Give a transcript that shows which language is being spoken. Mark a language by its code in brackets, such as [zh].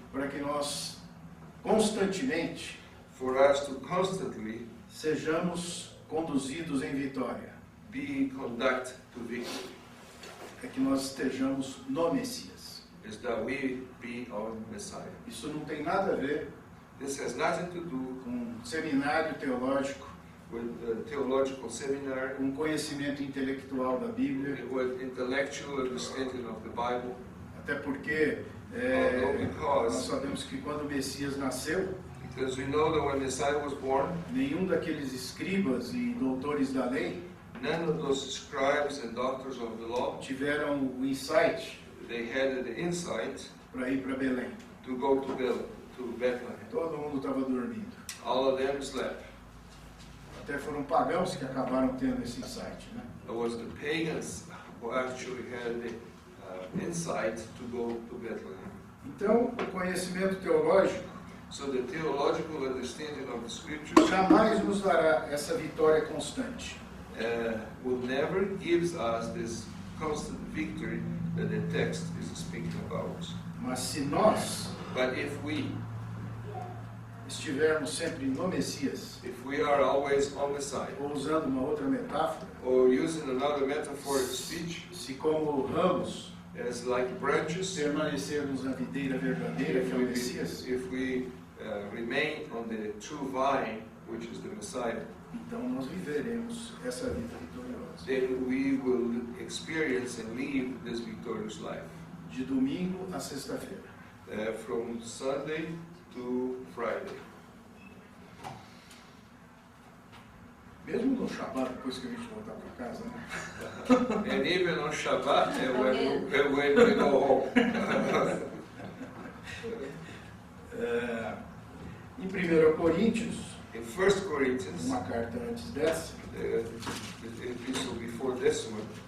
[pt] para que nós constantemente [en] for us to constantly [pt] sejamos conduzidos em vitória. [en] be conducted to victory, [pt] É que nós estejamos no Messias. [en] is that we be our Messiah. [pt] Isso não tem nada a ver [en] This has nothing to do [pt] com seminário teológico, [en] with the theological seminar, [pt] com conhecimento intelectual da Bíblia, [en] with intellectual understanding of the Bible, [pt] até porque nós sabemos que quando o Messias nasceu, [en] because we know that when Messiah was born, [pt] nenhum daqueles escribas e doutores da lei [en] none of those scribes and doctors of the law, [pt] tiveram o insight [en] they had the insight [pt] para ir para Belém. [en] to go to Bethlehem. [pt] Todo mundo estava dormindo. [en] All of them slept. [pt] Até foram pagãos que acabaram tendo esse insight, né? [en] It was the pagans who actually had the insight to go to Bethlehem. [pt] Então, o conhecimento teológico [en] So the theological understanding of the scriptures [pt] jamais nos dará essa vitória constante. [en] will never gives us this constant victory that the text is speaking about. [pt] Mas se nós [en] But if we [pt] estivermos sempre no Messias, [en] are always on the side, [pt] ou usando uma outra metáfora, [en] or using another metaphoric speech, [pt] se como ramos [en] as like branches, [pt] permanecermos na videira verdadeira, que é o Messias, [en] if we remain on the true vine, which is the Messiah, [pt] então nós viveremos essa vida vitoriosa. [en] then we will experience and live this victorious life. [pt] De domingo a sexta-feira. [en] From Sunday to Friday. [pt] Mesmo no Shabbat, depois que a gente voltar para casa, né? [en] And even on Shabbat, when we go home. [pt] Em 1 Coríntios, [en] In 1 Corinthians, [pt] uma carta antes dessa, [en] the epistle before this one,